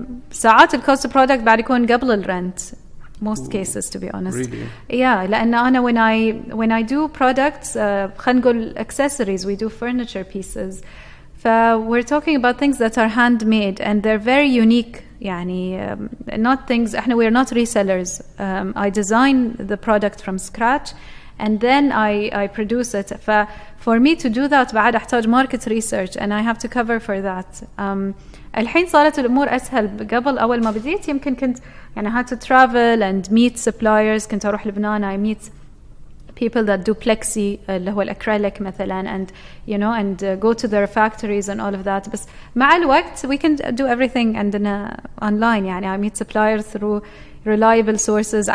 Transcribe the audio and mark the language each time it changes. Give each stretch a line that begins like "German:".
Arabic: ساعات الcost of product بعد يكون قبل الرنت.
English: Most cases, to be honest. Really? Yeah, لأن أنا when I do products, خلينا نقول accessories, we do furniture pieces. We're talking about things that are handmade and they're very unique. يعني not things. we're not resellers. I design the product from scratch and then I produce it. For me to do that
Arabic: بعد أحتاج
English: market research and I have to cover for that.
Arabic: الحين صارت الأمور أسهل. قبل أول ما بديت يمكن كنت يعني
English: had to travel and meet suppliers.
Arabic: كنت أروح لبنان
English: I meet people that do plexi
Arabic: اللي هو الأكريليك مثلا
English: and you know and go to their factories and all of that. بس مع الوقت we can do everything عندنا online يعني I meet suppliers through reliable sources.